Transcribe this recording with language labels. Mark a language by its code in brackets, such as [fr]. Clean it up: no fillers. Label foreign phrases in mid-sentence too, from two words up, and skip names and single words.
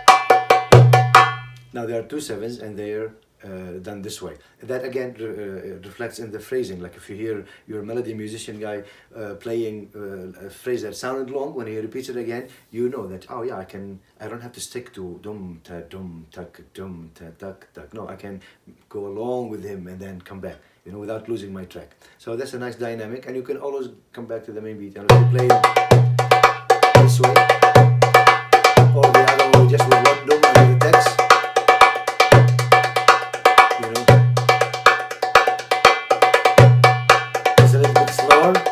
[en] Now there are two sevens and they're done this way. That again reflects in the phrasing. Like if you hear your melody musician guy playing a phrase that sounded long, when he repeats it again, you know that, oh yeah, I don't have to stick to dum ta dum tak dum ta tak tak. No, I can go along with him and then come back, you know, without losing my track. So that's a nice dynamic, and you can always come back to the main beat. And if you play this way or the other way, just with one dum under the text, you know, it's a little bit slower.